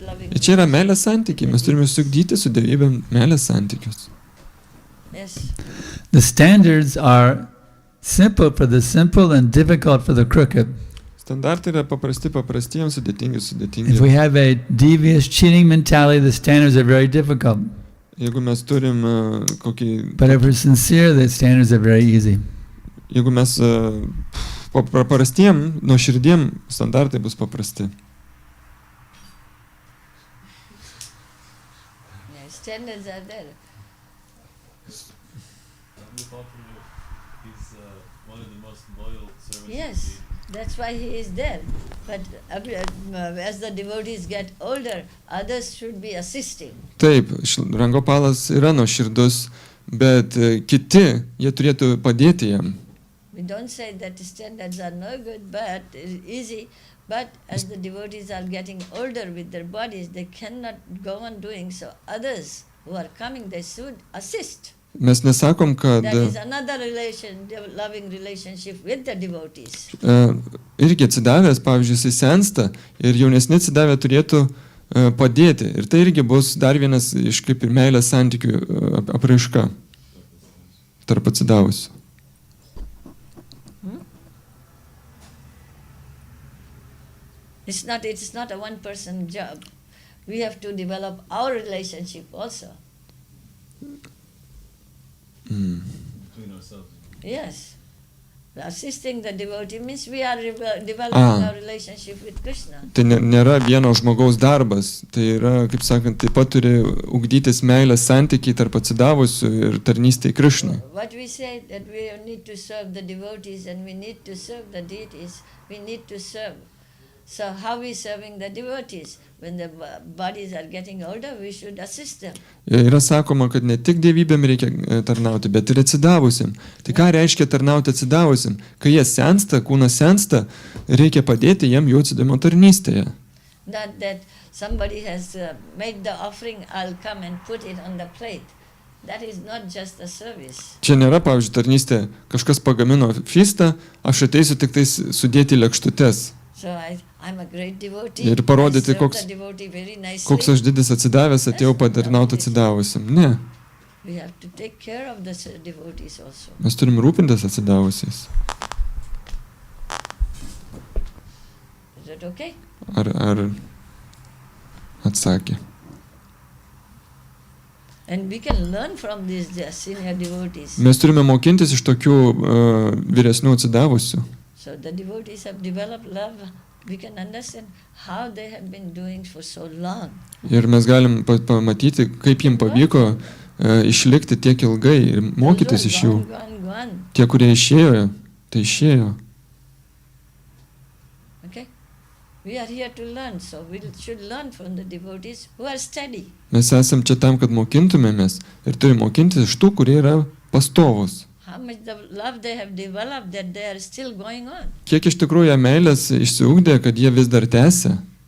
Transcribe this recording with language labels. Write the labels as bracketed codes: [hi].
[lt] Ir čia yra meilės santykiai, mes turime sugdyti su dievybėm meilės santykius. [en] Yes. The standards are simple for the simple and difficult for the crooked. [lt] Standartai yra paprastiems, sudėtingi. [en] If we have a devious, cheating mentality, the standards are very difficult. [lt] Jeigu mes turim kokį... [en] But if we're sincere, the standards are very easy. [lt] Jeigu mes paprastiem, nuoširdiem, standartai bus paprasti. [en] Yeah, standards are there. He's one of the most loyal servants. Yes, that's why he is there. But as the devotees get older, others should be assisting. [lt] Taip, Rangopalas yra nuoširdus, bet kiti, jie turėtų padėti jam. [en] We don't say that standards are no good, but easy. But as the devotees are getting older with their bodies, they cannot go on doing so. Others who are coming, they should assist. [lt] Mes nesakom, kad... [en] That is another loving relationship with the devotees. [lt] Irgi atsidavęs, pavyzdžiui, jis sensta ir jaunesni atsidavę turėtų padėti. Ir tai irgi bus dar vienas iš kaip ir meilės santykių apraiška tarp atsidavusių. [en] It's not a one-person job. We have to develop our relationship also. Between ourselves. Yes. Assisting the devotee means we are developing our relationship with Krishna. [lt] Tai nėra vieno žmogaus darbas. Tai yra, kaip sakant, taip pat turi ugdytis meilės santykiai tarp atsidavusių ir tarnystė Krishnai. [en] What we say that we need to serve the devotees and we need to serve the deities, we need to serve. So how we serving the devotees? When the bodies are getting older, we should assist them. [lt] Yra sakoma, kad ne tik dievybėm reikia tarnauti, bet ir atsidavusiam. Tai ką reiškia tarnauti atsidavusiam? Kai jie sensta, kūnas sensta, reikia padėti jiem jų atsidavimo tarnystėje. [en] Not that somebody has made the offering, I'll come and put it on the plate. That is not just a service. [lt] Čia nėra, pavyzdžiui, tarnystė, kažkas pagamino fistą, aš ateisiu tik tais sudėti lėkštutes. [en] So I'm a great devotee. [lt] Ir parodyti, koks aš didis atsidavęs, atėjau patarnauti atsidavusiam. Ne. [en] We have to take care of the devotees also. [lt] Mes turim rūpintis atsidavusiais. [en] Is that okay? [lt] Ar atsakė. [en] And we can learn from these senior devotees. [lt] Mes turime mokintis iš tokių vyresnių atsidavusių. [en] So the devotees have developed love. We can understand how they have been doing for so long. [lt] Ir mes galim pamatyti, kaip jiems pavyko išlikti tiek ilgai ir mokytis iš jų. Tie, kurie išėjo, tai išėjo. [en] Okay? We are here to learn, so we should learn from the devotees who are steady. [lt] Mes esam čia tam, kad mokintumėmės ir turime mokintis iš tų, kurie yra pastovus. [en] How much the love they have developed that they are still going on. [lt] Kiek iš tikrųjų meilės išsiugdė, kad jie vis dar tęsia.